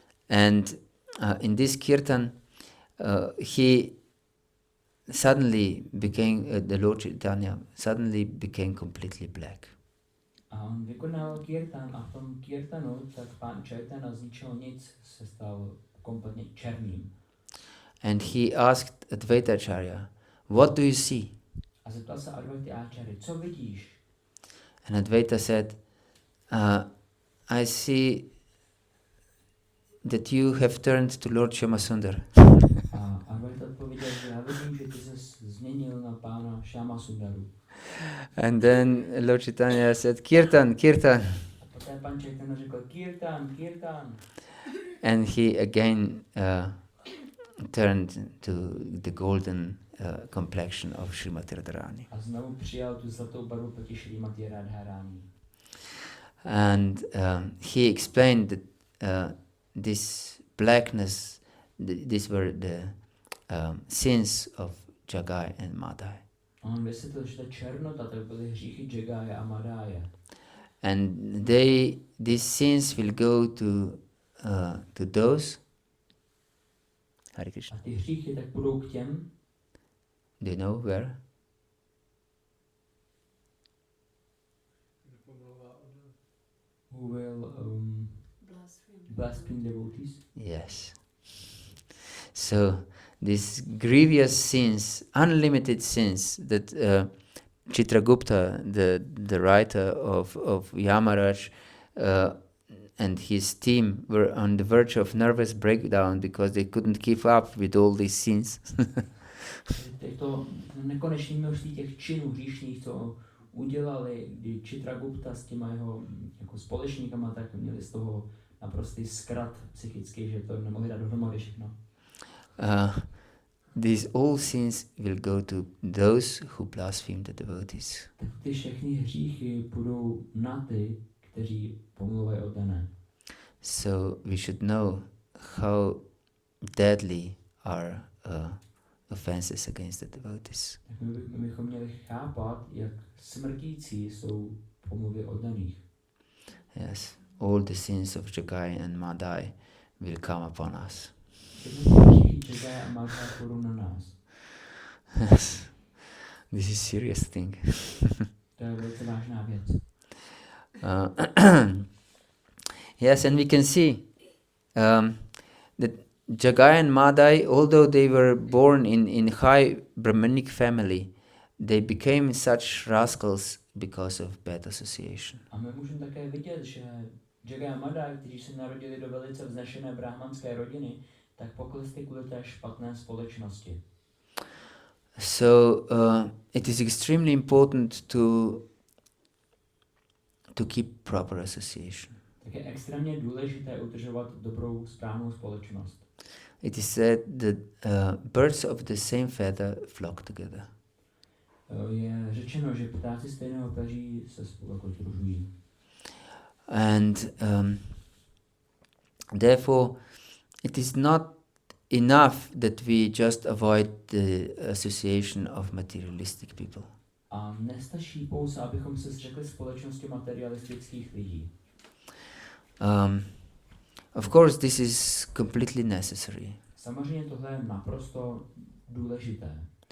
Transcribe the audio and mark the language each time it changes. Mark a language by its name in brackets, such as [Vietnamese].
[English] And in this kirtan, he suddenly became, the Lord Caitanya suddenly became completely black. [Czech] A on vykonával kirtan a v tom kirtanu tak pán Chaitanya z ničeho nic se stal kompletně černým. [English] And he asked Advaitacharya, what do you see? [Czech] A zeptal se Advaita Acharya, co vidíš? [English] And Advaita said, I see that you have turned to Lord Shyamasundar. [Czech] A Advaita odpověděl, že já vidím, že ty se změnil na pána Shyamasundara. [English] And then Lord Caitanya said, Kirtan, Kirtan. [Czech] A poté pan Chaitanya řekl, Kirtan, Kirtan. [English] And he again turned to the golden complexion of Srimati Radharani. [Czech] A znovu přijal tu zlatou barvu proti Srimati Radharani. [English] And he explained that this blackness, these were the sins of Jagaya and Madai. [Czech] On vysvětlil, že ta černota, to byly hříchy Jagaya a Madaya. [English] And these sins will go to those. [Sanskrit] Hare Krishna. [Czech] A ty hříchy tak budou k těm, [English] Do you know where? who will blaspheme devotees. Yes. So these grievous sins, unlimited sins that Chitragupta, the writer of Yamaraj, and his team were on the verge of nervous breakdown because they couldn't keep up with all these sins. [Czech] To nekonečné množství těch činů hříšných, co udělali, kdy Chitragupta s těma jeho jako společníkama, tak měli z toho naprostý zkrat psychický, že to nemohli dát dohromady všechno. [English] These all sins will go to those who blaspheme the devotees. [Czech] Tak ty všechny hříchy půjdou na ty, kteří pomluvají oddané. [English] So we should know how deadly are offenses against the devotees. [Czech] Tak my bychom měli chápat, jak smrtící jsou pomluvy oddaných. [English] Yes, all the sins of Jagai and Madai will come upon us. [Czech] Jagai a Madai půjdou na nás. [English] Yes, this is serious thing. [Czech] To je velice vážná věc. [English] Yes, and we can see that Jagai and Madai, although they were born in high Brahmanic family, they became such rascals because of bad association. [Czech] A my můžeme také vidět, že Jagai a Madai, kteří se narodili do velice vznešené brahmanské rodiny, tak poklesli kvůli té špatné společnosti. [English] So it is extremely important to keep proper association. [Czech] Tak je extrémně důležité udržovat dobrou, správnou společnost. [English] It is said that birds of the same feather flock together. [Czech] Je řečeno, že ptáci stejného peří se spolu jako sdružují. [English] And therefore it is not enough that we just avoid the association of materialistic people. [Czech] A nestačí pouze, abychom se zřekli společnosti materialistických lidí. [English] Of course, this is completely necessary. [Czech] Samozřejmě tohle je naprosto důležité.